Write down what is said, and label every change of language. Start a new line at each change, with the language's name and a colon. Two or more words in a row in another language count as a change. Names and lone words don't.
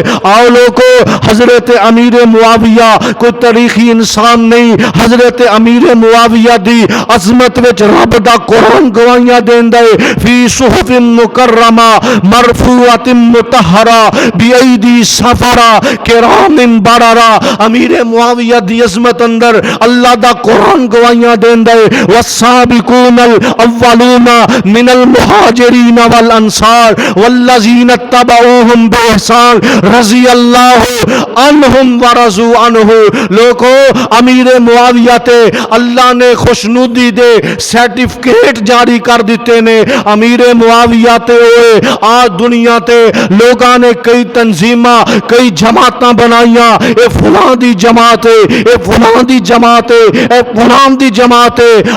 Punjabi: ਆਓ ਲੋਕੋ, ਹਜ਼ਰਤ ਅਮੀਰ ਮੁਆਵੀਆ ਕੋਈ ਤਾਰੀਖ਼ੀ ਇਨਸਾਨ ਨਹੀਂ, ਹਜ਼ਰਤ ਅਮੀਰ ਮੁਆਵੀਆ ਦੀ ਅਜ਼ਮਤ ਵਿੱਚ ਰੱਬ ਦਾ ਕੁਰਾਨ ਗਵਾਹੀਆਂ ਦੇਂਦਾ ਹੈ,
Arabic: في صحف مكرمة مرفوعة مطهرة بأيدي سفرة كرام بررة.
Punjabi: ਅਮੀਰ ਮੁਆਵੀਆ ਦੀ ਅਜ਼ਮਤ ਅੰਦਰ ਅੱਲਾਹ ਦਾ ਕੁਰਾਨ ਗਵਾਹੀਆਂ ਦੇਂਦਾ ਹੈ,
Arabic: والسابقون الأولون من المهاجرين والأنصار والذين اتبعوهم بإحسان رضي الله عنهم ورضوا عنه.
Punjabi: ਲੋਕੋ, ਅਮੀਰ ਮੁਆਵੀਆ ਤੇ ਅੱਲਾਹ ਨੇ ਖ਼ੁਸ਼ਨੂਦੀ ਦੇ ਸਰਟੀਫ਼ਿਕੇਟ ਜਾਰੀ ਕਰ ਦਿੱਤੇ ਨੇ। ਅਮੀਰ ਮੁਆਵੀਆ ਤੇ ਹੋਏ ਅੱਜ ਦੁਨੀਆ ਤੇ ਲੋਕਾਂ ਨੇ ਕਈ ਤਨਜ਼ੀਮਾਂ, ਕਈ ਜਮਾਤਾਂ ਬਣਾਈਆਂ, ਏ ਫ਼ਲਾਂ ਦੀ ਜਮਾਤ ਹੈ, ਏ ਫ਼ਲਾਂ ਦੀ ਜਮਾਤ ਹੈ, ਏ ਫ਼ਲਾਂ ਦੀ ਜਮਾਤ ਹੈ, ए फलां दी जमात है, ए फलां दी जमात है।